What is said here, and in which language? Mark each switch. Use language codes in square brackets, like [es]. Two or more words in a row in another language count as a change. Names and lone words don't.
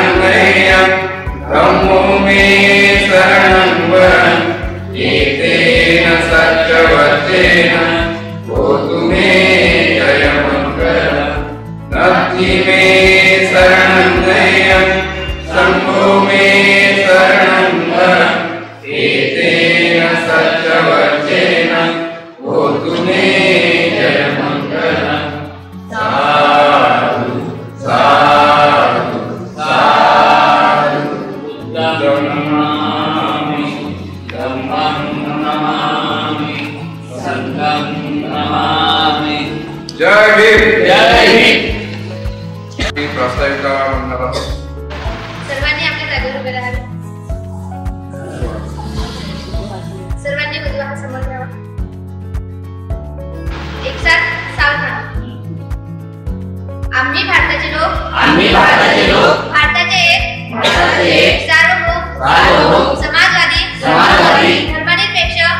[pi] नय्य धम्मो मे शरणं वरम् एतेन सत्यवचेन होतु मे जयमङ्गलम् नत्ति मे शरणं नय्य शम्भो मे शरणं वरम् एतेन सत्यवचेन होतु मे जयमङ्गलम् साधु साधु साधु बुद्धं नमामि धम्मं नमामि संघं नमामि [mr] जय भीम प्रास्ताविका म्हणणार सर्वांनी आपल्या जागेवर उभे राहावे सर्वांनी उजवा समोर घ्यावा एक साथ सावधान आम्ही भारताचे लोक भारताचे एक सार्वभौम समाजवादी धर्मनिरपेक्ष